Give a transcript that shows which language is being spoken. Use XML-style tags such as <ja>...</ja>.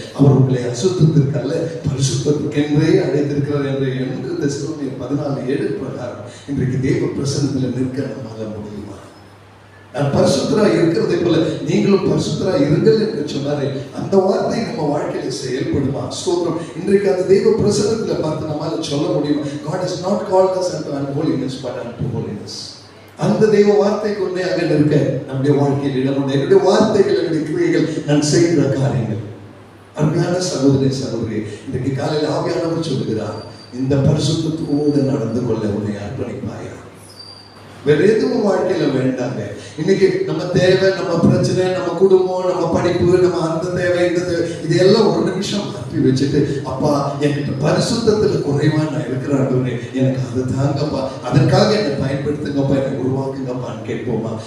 <ta>அவர் உங்களை அசுத்தத்திற்கல்ல பரிசுத்தத்திற்கென்றே அழைத்திருக்கிறார் என்று 2 தெசலோனியர் 14:7 பிரகாரம் இன்றைக்கு தேவ பிரசன்னத்தில் நிற்க நம்மால முடியுமா? நான் பரிசுத்தரா இருக்கிறதை போல நீங்களும் பரிசுத்தரா இருங்கள் என்று சொன்னாரே, அந்த வார்த்தை நம்ம வாழ்க்கையில செயல்படுமா? ஸ்தோத்திரம். இன்றைக்கு அந்த தேவ பிரசன்னத்துல பார்த்து நம்மால சொல்ல முடியுமா?</ta> <en>God has not called us unto unholiness but unto holiness.</en> <ta>அந்த தெய்வ வார்த்தைக்கு உண்மையாக இருக்க நம்முடைய வாழ்க்கையில் என்னுடைய வார்த்தைகள், என்னுடைய கிரியைகள், நான் செய்கிற காரியங்கள் அருமையான சகோதரி சகோதரி, இன்றைக்கு காலையில் ஆவியானவர் சொல்லுகிறார், இந்த பரிசுத்தத்தோடு நடந்து கொள்ள உன்னை அர்ப்பணிப்பாயா. வேற எதுவும் வாழ்க்கையில வேண்டாங்க. இன்னைக்கு நம்ம தேவை, நம்ம பிரச்சனை, நம்ம குடும்பம், நம்ம படிப்பு, நம்ம அந்த தேவை, இந்த தேவை, இது எல்லாம் ஒரு நிமிஷம் மாற்றி வச்சுட்டு, அப்பா என்கிட்ட பரிசுத்தத்துல குறைவா நான் இருக்கிறான்னு எனக்கு அது தாங்கப்பா, அதற்காக என்னை பயன்படுத்துங்கப்பா, என்னை உருவாக்குங்கப்பான்னு கேட்போமா?</ta>